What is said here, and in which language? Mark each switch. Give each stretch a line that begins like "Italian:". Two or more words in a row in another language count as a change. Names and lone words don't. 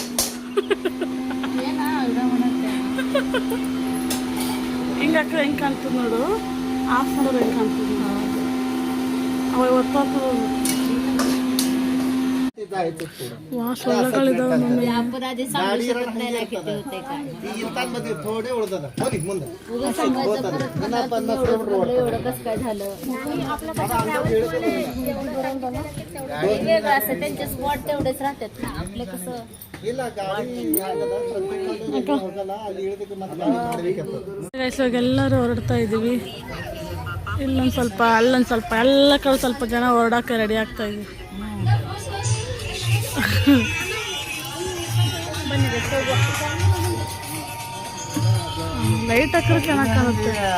Kannada: ಹಿಂಗೆ ಹಾಕಿದ್ರೆ ಹೆಂಗೆ ಕಾಣ್ತದೆ ನೋಡು, ಆಫ್ ಮಾಡೋದು ಹೆಂಗೆ ಕಾಣ್ತದೆ. ಅವ ಒತ್ತಾಗ್ತದೆ ಸೊಳ್ಳೆಗಳಿದಾವೆ ಮಮ್ಮಿ.
Marathi: थोडे उडतात ಮುಂದೆ त्यांचे स्पॉट तेवढेच राहतात ना, आपले कसं
Kannada: ಇಲ್ಲ ಗಾಡಿ ಅಲ್ಲಿ ಇಳಿದಕ್ಕೆ ಮತ್ತೆ ಇವಾಗ ಎಲ್ಲರೂ ಹೊರಡ್ತಾ ಇದ್ದೀವಿ. ಇಲ್ಲೊಂದು ಸ್ವಲ್ಪ ಅಲ್ಲೊಂದು ಸ್ವಲ್ಪ ಎಲ್ಲ ಕಡೆ ಸ್ವಲ್ಪ ಜನ ಹೊರಡಕ್ಕೆ ರೆಡಿ ಆಗ್ತಾ ಇದ್ವಿ. ಲೈಟ್ ಹಾಕಿದ್ರೆ ಚೆನ್ನಾಗಿ ಕಾಣುತ್ತೆ.